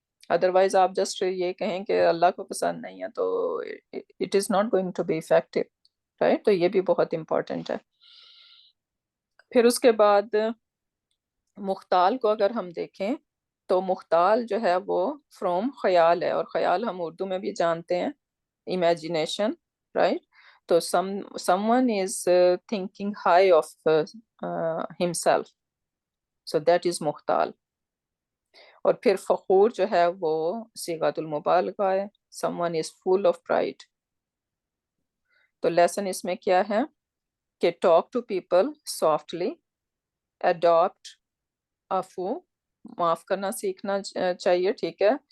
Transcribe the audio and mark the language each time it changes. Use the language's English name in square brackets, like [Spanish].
[Urdu] Otherwise آپ just یہ کہیں کہ اللہ کو پسند نہیں ہے تو [English] it is not going to be effective, [Urdu] right. تو یہ بھی بہت امپورٹنٹ ہے. پھر اس کے بعد مختال کو اگر ہم دیکھیں تو مختال جو ہے وہ فروم خیال ہے، اور خیال ہم اردو میں بھی جانتے ہیں امیجینیشن، رائٹ. [English] تو someone is thinking high of himself, so that is مختال. [Urdu] اور پھر فخور جو ہے وہ صیغۃ المبالغہ ہے، [English] someone is full of pride. [Urdu] تو لیسن اس میں کیا ہے کہ [English] talk to people softly, [Urdu] adapt عفو، معاف کرنا سیکھنا چاہیے، ٹھیک ہے.